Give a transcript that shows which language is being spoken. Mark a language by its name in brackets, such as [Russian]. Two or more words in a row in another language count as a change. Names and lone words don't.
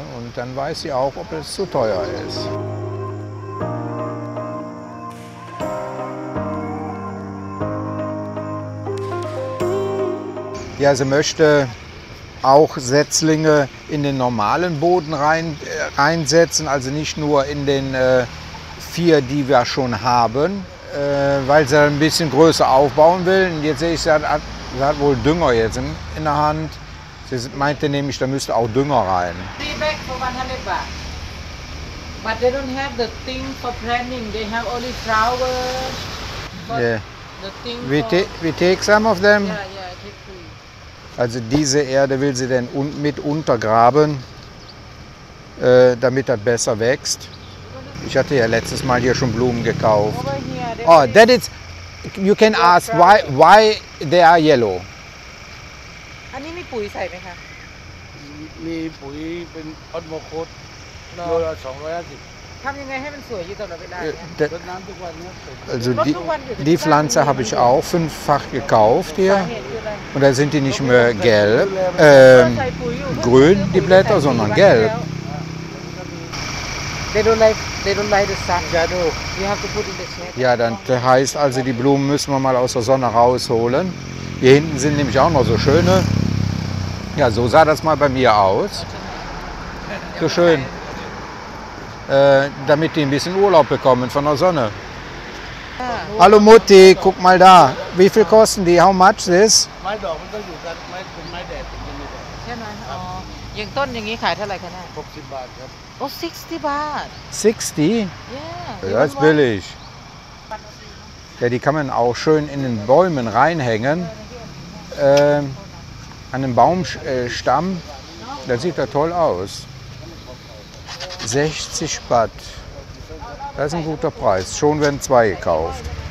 [German] Und dann weiß sie auch, ob es zu teuer ist. Ja, sie möchte auch Setzlinge in den normalen Boden reinsetzen, also nicht nur in den 4, die wir schon haben, weil sie ein bisschen größer aufbauen will. Und jetzt sehe ich, sie hat wohl Dünger jetzt in der Hand. Sie meinte nämlich, da müsste auch Dünger rein. [English] 3 bags for 100 baht. But they don't have the thing for planting. They have only flowers. Yeah. The thing We take some of them. Yeah, take 3. [German] Also diese Erde will sie dann mit untergraben, damit das besser wächst. Ich hatte ja letztes Mal hier schon Blumen gekauft. [English] Over here, Oh, that is. You can ask why they are yellow. [Thai] อันนี้มีปุ๋ยใส่ไหมคะ มีปุ๋ยเป็นออสโมโคสโลละ250 ทำยังไงให้มันสวยอยู่ตลอดเวลาเนี่ย รดน้ำทุกวันเนี่ย [German] Also die Pflanze habe ich auch 5-fach gekauft hier. [Thai] เหตุคืออะไร [German] Und da sind die nicht mehr gelb, [Thai] ใส่ปุ๋ยอยู่ [German] grün, die Blätter, sondern gelb. [English] They don't like the sun. Shadow You have to put in the shade. [German] Ja, dann heißt also, die Blumen müssen wir mal aus der Sonne rausholen. Hier hinten sind nämlich auch noch so schöne. Ja, so sah das mal bei mir aus. So schön. Damit die ein bisschen Urlaub bekommen von der Sonne. Hallo Mutti, guck mal da. Wie viel kosten die? [English] How much this? [Thai] ไม้ดอกมันต้องอยู่กันไม้เป็นไม้แดดเป็นยังไง ใช่ไหมอ๋ออย่างต้นอย่างนี้ขายเท่าไหร่คะเนี่ย 60 บาทครับ โอ้60 บาท [English] 60? Yeah. [German] Ja, ist billig. Ja, die kann man auch schön in den Bäumen reinhängen. An einem Baumstamm. Das sieht ja toll aus. 60 Baht. Das ist ein guter Preis. Schon werden 2 gekauft.